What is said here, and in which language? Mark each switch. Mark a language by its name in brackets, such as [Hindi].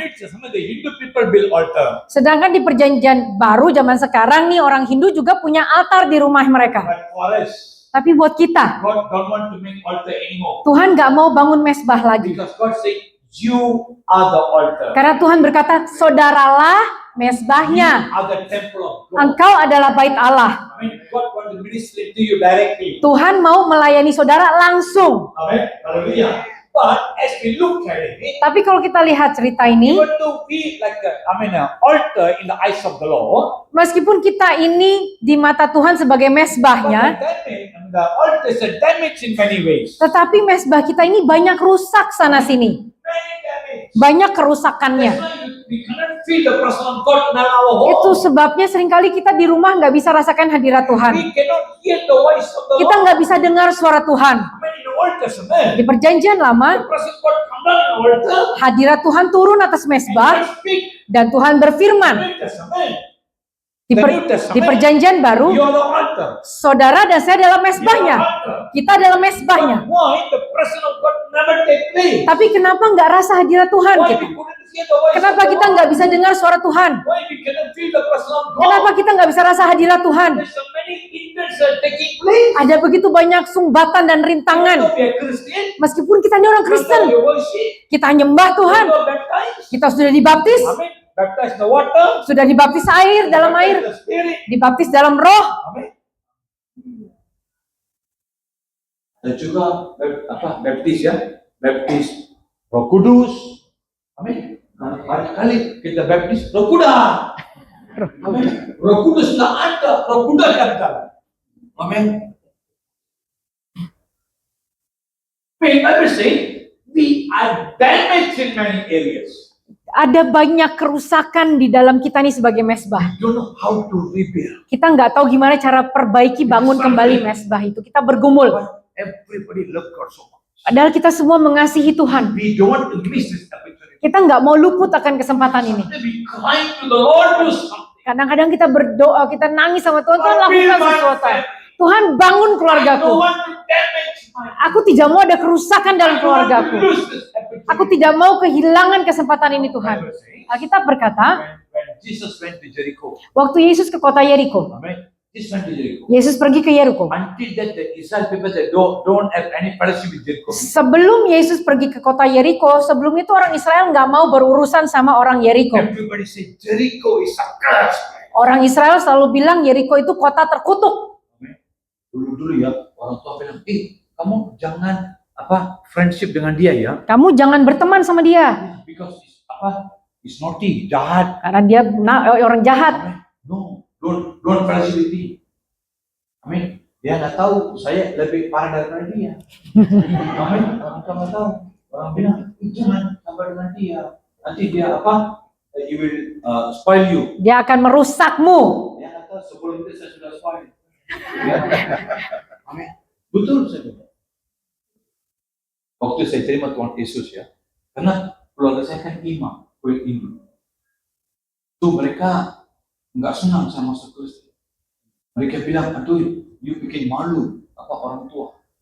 [English] In the New Testament, the Hindu people build altar. [Indonesian] Sedangkan di Perjanjian Baru zaman sekarang nih orang Hindu juga punya altar di rumah mereka. [English] But for us, [Indonesian] Tapi buat kita, [English] God don't want to make altar anymore. [Indonesian] Tuhan nggak mau bangun mesbah lagi. [English] Because God said, you are the altar. [Indonesian] Karena Tuhan berkata, saudaralah mesbahnya. [English] You are the temple of God. [Indonesian] Engkau adalah bait Allah. [English] I mean, God want to minister to you directly. [Indonesian] Tuhan mau melayani saudara langsung. [English] Amen. Hallelujah. But as we look at it, [Indonesian] Tapi kalau kita lihat cerita ini, [English] even though we like an altar in the eyes of the Lord, [Indonesian] meskipun kita ini di mata Tuhan sebagai [English] but [Indonesian] mesbahnya, [English] the altar is a damage in many ways. [Indonesian] tetapi mesbah kita ini banyak rusak sana sini. [English] Many damage. [Indonesian] Banyak kerusakannya. [English] That's why we cannot feel the presence of God in our home. [Indonesian] Itu sebabnya seringkali kita di rumah nggak bisa rasakan hadirat Tuhan. [English] We cannot hear the voice of the [Indonesian] Kita [English] Lord. [Indonesian] nggak bisa dengar suara Tuhan. [English] I mean, in the Old Testament, [Indonesian] Di perjanjian [English] the [Indonesian] lama, [English] presence of God come down in the altar [Indonesian] hadirat Tuhan turun atas [English] and [Indonesian] mesbah [English] God speak. [Indonesian] dan Tuhan berfirman. [English] New Testament, [Indonesian] Di, di perjanjian baru, [English] you are the altar. [Indonesian] saudara dan saya dalam [English] You are the [Indonesian] mesbahnya. [English] altar. [Indonesian] Kita dalam mesbahnya. [English] But why the presence of God never take place? [Indonesian] Tapi kenapa nggak rasa hadirat Tuhan [English] Why [Indonesian] kita? [English] we couldn't hear the voice [Indonesian] Kenapa [English] of the [Indonesian] kita [English] Lord? [Indonesian] nggak bisa dengar suara Tuhan? [English] Why we cannot feel the presence of God? [Indonesian] Kenapa kita nggak bisa rasa hadirat Tuhan? [English] There's so many events are taking place. [Indonesian] Ada begitu banyak sumbatan dan rintangan. [English] Even though we are Christian, [Indonesian] Meskipun kita ini orang [English] even [Indonesian] Kristen, [English] though we worship, [Indonesian] kita nyembah Tuhan. [English] we are baptized. [Indonesian] Kita sudah dibaptis, [English] Amen. Baptized in the water. [Indonesian] sudah dibaptis air dalam [English] baptized in [Indonesian] air, [English] the Spirit. [Indonesian] dibaptis dalam roh. Amin. Dan juga baptis ya, baptis Roh Kudus. Amin. Banyak kali kita baptis Roh Kuda. Amin. Roh Kudus nggak ada, Roh Kuda yang ada. Amin. [English] Bible say we are damaged in many areas. [Indonesian] Ada banyak kerusakan di dalam kita nih sebagai mesbah. [English] We don't know how to rebuild. [Indonesian] Kita nggak tahu gimana cara perbaiki, bangun kembali mesbah itu. Kita bergumul. [English] But everybody love God so much. [Indonesian] Padahal kita semua mengasihi Tuhan. [English] We don't want to miss this opportunity. [Indonesian] Kita nggak mau luput akan kesempatan ini. [English] We cry to the Lord do something. [Indonesian] Kadang-kadang kita berdoa, kita nangis sama Tuhan, Tuhan lakukan [English] Build my [Indonesian] sesuatu. [English] family. [Indonesian] Tuhan bangun [English] I don't [Indonesian] keluargaku. [English] want to damage my [Indonesian] Aku tidak mau ada kerusakan dalam [English] I don't want to [Indonesian] keluargaku. [English] lose this opportunity. [Indonesian] Aku tidak mau kehilangan kesempatan ini Tuhan. [English] Bible says, [Indonesian] Alkitab berkata, [English] when Jesus went to Jericho, [Indonesian] waktu Yesus ke kota Yeriko, [English] amen. Jesus went to Jericho. [Indonesian] Yesus pergi ke Yeriko. [English] Until that, the Israel people they don't have any fellowship with Jericho. [Indonesian] Sebelum Yesus pergi ke kota Yeriko, sebelum itu orang Israel nggak mau berurusan sama orang Yeriko. [English] Everybody say Jericho is a curse. [Indonesian] Orang Israel selalu bilang Yeriko itu kota terkutuk. [English] Amen. [Indonesian] Dulu ya orang tua bilang, kamu jangan friendship dengan dia ya, Kamu jangan berteman sama dia, [English] because it's naughty, jahat. [Indonesian] karena dia orang jahat. [English] Amen. No, don't friendship with him. [Indonesian] Amin. Dia nggak tahu saya lebih parah daripada dia. Amin. Orang tua nggak tahu. Orang bilang jangan sampai dengan dia. Nanti dia [English] He will spoil you. [Indonesian] Dia akan merusakmu. Dia nggak tahu sebelum itu saya sudah spoil. Ya. Amin. Betul saya bilang. Waktu saya terima Tuhan Yesus ya, karena keluarga saya kan imam, kuil Hindu. Itu mereka nggak senang sama masuk Kristen. Mereka bilang, aduh, you bikin malu orang tua.